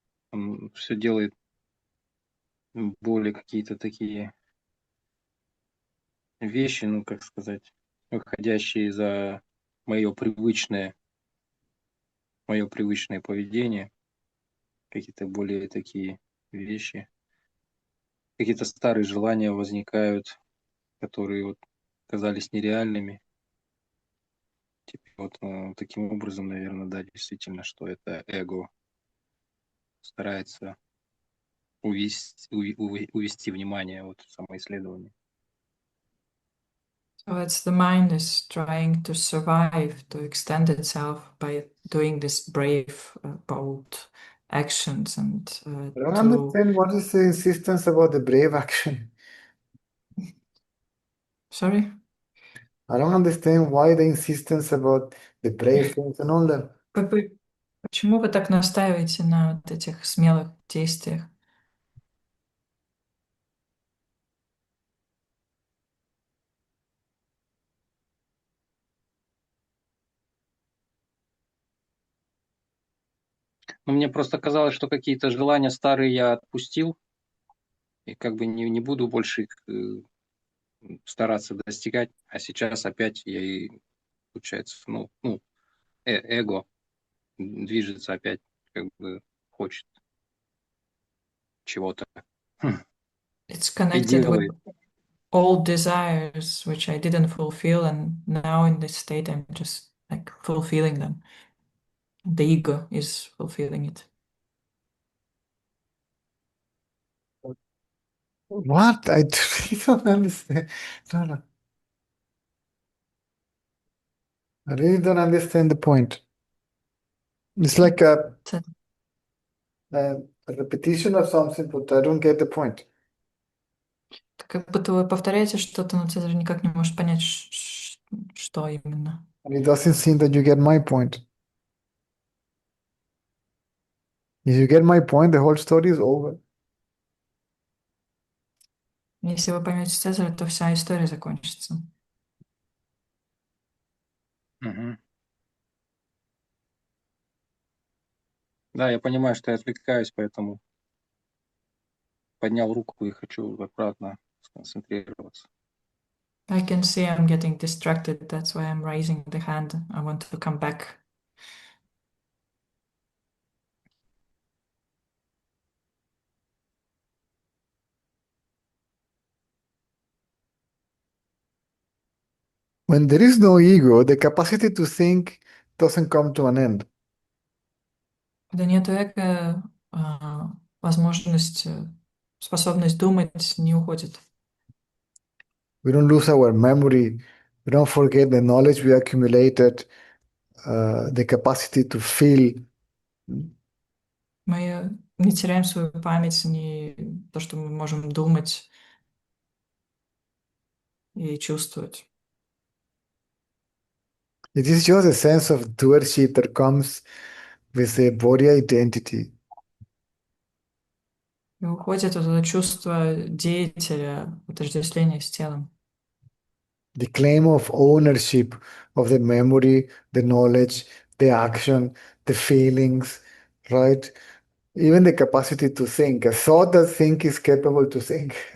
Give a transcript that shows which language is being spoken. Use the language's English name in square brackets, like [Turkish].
[Russian] Он все делает более какие-то такие вещи, ну, как сказать, выходящие за мое привычное поведение, какие-то более такие вещи, какие-то старые желания возникают, которые вот казались нереальными. Теперь вот таким образом, наверное, да, действительно, что это эго старается увести внимание от самоисследования. [English] So it's the mind is trying to survive, to extend itself by doing this brave, bold actions and I don't to... understand what is the insistence about the brave action. Sorry? I don't understand why the insistence about the brave things and all that. [Russian] Почему вы так настаиваете на вот этих смелых действиях? Ну, мне просто казалось, что какие-то желания старые я отпустил, и как бы не буду больше их стараться достигать, а сейчас опять я и, получается, эго движется опять, как бы хочет чего-то [English] It's [Russian] и [English] connected with [Russian] делает. [English] old desires which I didn't fulfill, and now in this state I'm just like fulfilling them. The ego is fulfilling it. What? I really don't understand. No. I really don't understand the point. It's like a repetition of something, but I don't get the point. [Russian] Как будто вы повторяете что-то, но Цезарь никак не может понять, что именно. [English] And it doesn't seem that you get my point. If you get my point, the whole story is over. [Russian] Если вы поймете Цезаря, то вся история закончится. Мгм. Да, я понимаю, что я отвлекаюсь, поэтому поднял руку и хочу обратно сконцентрироваться. [English] I can see I'm getting distracted. That's why I'm raising the hand. I want to come back. When there is no ego, the capacity to think doesn't come to an end. [Russian] Когда нет эго, возможность, способность думать не уходит. [English] We don't lose our memory. We don't forget the knowledge we accumulated, the capacity to feel. [Russian] Мы не теряем свою память, не то, что мы можем думать и чувствовать. [English] It is just a sense of doership that comes with a body identity. [Russian] И уходит вот это чувство деятеля, отождествление с телом. [English] The claim of ownership of the memory, the knowledge, the action, the feelings, right? Even the capacity to think. A thought that think is capable to think.